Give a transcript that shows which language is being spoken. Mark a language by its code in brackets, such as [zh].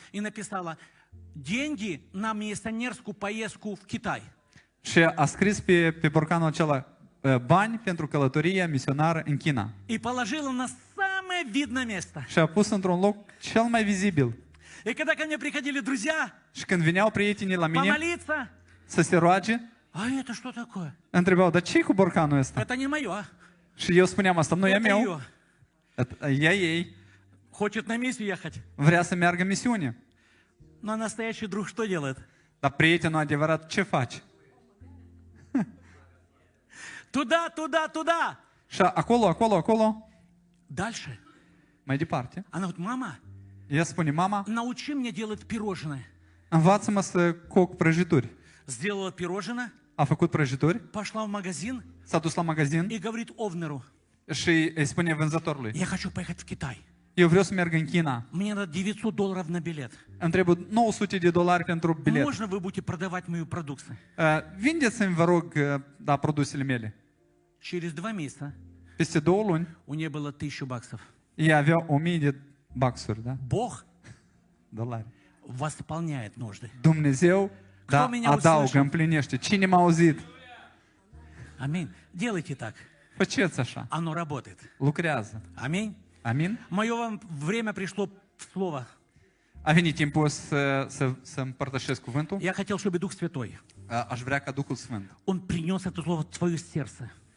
[ru] и написала: деньги на миссионерскую поездку в Китай. [ro] și a scris pe borcanul acela bani pentru călătoria misionară în China. [ru] И положила на самое видное место. [ro] Și a pus într-un loc cel mai vizibil. [ru] И когда ко мне приходили друзья [ro] Și când veneau prietenii la mine [ru] помолиться, [ro] să se roage, [ru] а это что такое? [ro] întrebau, dar ce-i cu borcanul ăsta? [ru] Это не мое. [ro] Și eu spuneam, asta nu e [ru] Это [ro] meu, [ru] ее. [ro] e ei, [ru] Хочет на миссию ехать. [ro] vrea să meargă în misiune. [ru] Но настоящий друг что делает? [ro] Dar prietenul adevărat ce face? [ru] Туда. [ro] Și acolo, [ru] Дальше. [ro] mai departe, [ru] Она говорит: мама, [ro] ea spune, mama, [ru] научи меня делать пирожные. [ro] învață-mă să coc prăjituri. [ru] Сделала пирожное, [ro] A făcut prăjituri, [ru] пошла в магазин [ro] s-a dus la magazin [ru] и говорит Овнеру: [ro] și îi spune vânzătorului, [ru] я хочу поехать в Китай. [ro] eu vreau să merg în China. [ru] Мне надо $900 на билет. [ro] Îmi trebuie $900 pentru bilet. [ru] Можно вы будете продавать мою продукцию? [ro] Vindeți-mi, vă rog, produsele mele. [ru] Через 2 месяца [ro] Peste 2 luni, [ru] у нее было $1000. [ro] ea avea 1000 de baxuri, da? [ru] Бог [ro] Dolari. [ru] восполняет нужды. [ro] Dumnezeu, da, [ru] меня [ro] adaugă, [ru] услышал? [ro] împlinește. Cine m-a auzit? [ru] Аминь. Делайте так. [ro] Faceți așa. [ru] Оно работает. [ro] Lucrează. [ru] Аминь. [ro] Amin? [ru] Мое вам время пришло в слово. [ro] A venit timpul să împărtășesc cuvântul. [ru] Я хотел, чтобы Дух Святой, [ro] Aș vrea ca Duhul Sfânt [ru] Он принес это слово в твое сердце,